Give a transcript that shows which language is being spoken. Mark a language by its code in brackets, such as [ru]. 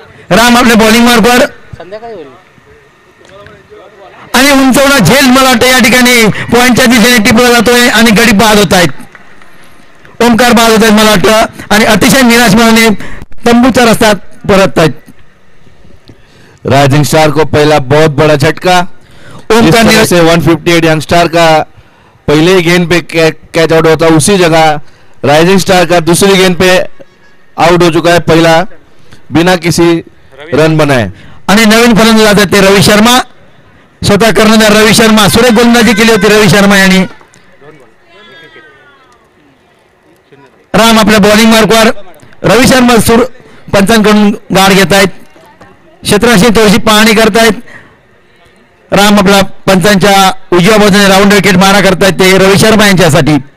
[mr] राम आपल्या बॉलिंग मार्फत संध्याकाळी होईल आणि उंचवला झेल मला वाटतं या ठिकाणी पॉईंटच्या दिशेने टिपला जातोय आणि गडी बाद होत आहेत. ओमकार बाद होत आहेत मला वाटतं आणि अतिशय निराश मनाने तंबूच्या रस्त्यात परत आहेत. [hi] राइजिंग स्टार को पहला बहुत बड़ा झटका. ओमकार से 158 यंग स्टार का पहले गेंद पे कैच आउट होता उसी जगह राइजिंग स्टार का दूसरी गेंद पे आउट हो चुका है पहला बिना किसी रन बनाए. [mr] आणि नवीन फलंदाज आहेत ते रवी शर्मा. स्वतः कर्णधार रवी शर्मा. सुरेख गोलंदाजी केली होती रवी शर्मा यांनी. राम आपल्या बॉलिंग मार्कवर. रवी शर्मा पंचांकडून गाड घेत आहेत. क्षेत्राशी थोडीशी पाहणी करतायत. राम आपला पंचांच्या उजव्या बाजूने राऊंड विकेट मारा करतायत ते रवी शर्मा यांच्यासाठी.